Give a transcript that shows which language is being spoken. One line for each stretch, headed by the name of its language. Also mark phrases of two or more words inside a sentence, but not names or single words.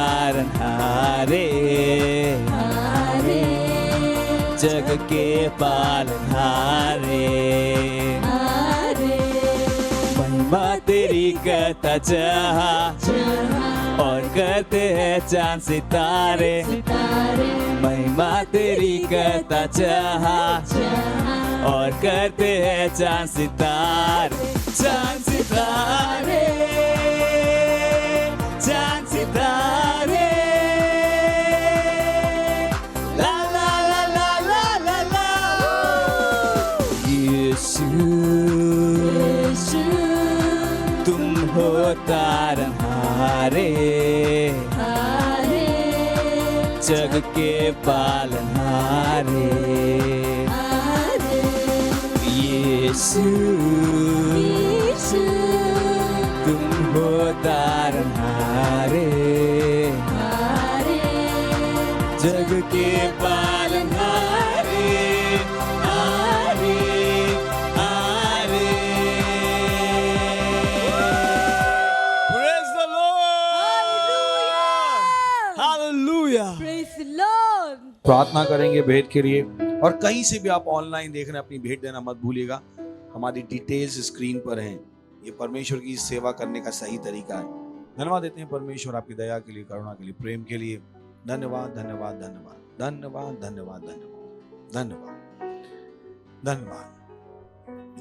Hindi: तारनहारे, जग के पालनहारे, महिमा तेरी करता जहाँ और करते हैं चांद सितारे, महिमा तेरी करता जहाँ और करते हैं चांद सितारे, चांद सितारे, चांद सितारे, ला ला ला ला ला ला ला। यीशु तुम हो तारनहारे, जग के पालनहारे, यीशु तुम हो तारनहारे, जग के पालनहारे, आरे आरे।
English: Praise the Lord! Hallelujah! Praise the Lord.
Hindi: प्रार्थना करेंगे भेंट के लिए। और कहीं से भी आप ऑनलाइन देख रहे हैं, अपनी भेंट देना मत भूलिएगा। हमारी डिटेल्स स्क्रीन पर हैं। ये परमेश्वर की सेवा करने का सही तरीका है। धन्यवाद देते हैं परमेश्वर आपकी दया के लिए, करुणा के लिए, प्रेम के लिए। धन्यवाद धन्यवाद धन्यवाद धन्यवाद धन्यवाद धन्यवाद धन्यवाद धन्यवाद।